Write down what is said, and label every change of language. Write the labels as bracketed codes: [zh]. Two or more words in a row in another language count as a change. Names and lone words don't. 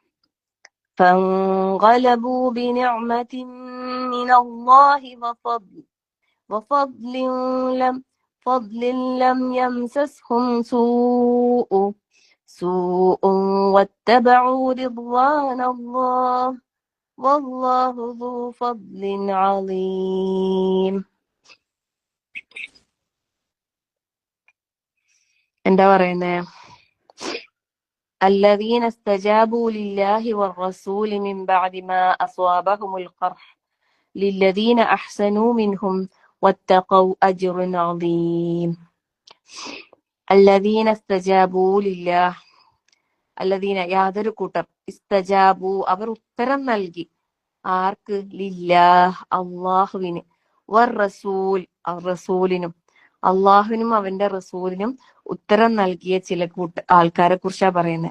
[ar] فانقلبوا بنعمة من الله وفضل لم يمسسهم سوء واتبعوا رضوان الله والله ذو فضل عظيم. [ml] എന്താ പറയുന്നേ? [ar] الذين استجابوا لله والرسول من بعد ما أصابهم القرح. للذين أحسنوا منهم واتقوا أجر عظيم. الذين استجابوا لله, [ml] അല്ലദീന യാതൊരു കൂട്ടർ, ഇസ്തജാബു അവർ ഉത്തരം നൽകി, ആർക്ക്? ലില്ലാഹ് അള്ളാഹുവിന്, [ar] والرسول [ml] റസൂലിനും, അള്ളാഹുവിനും അവന്റെ റസൂലിനും ഉത്തരം നൽകിയ ചില ആൾക്കാരെ കുറിച്ചാ പറയുന്നത്.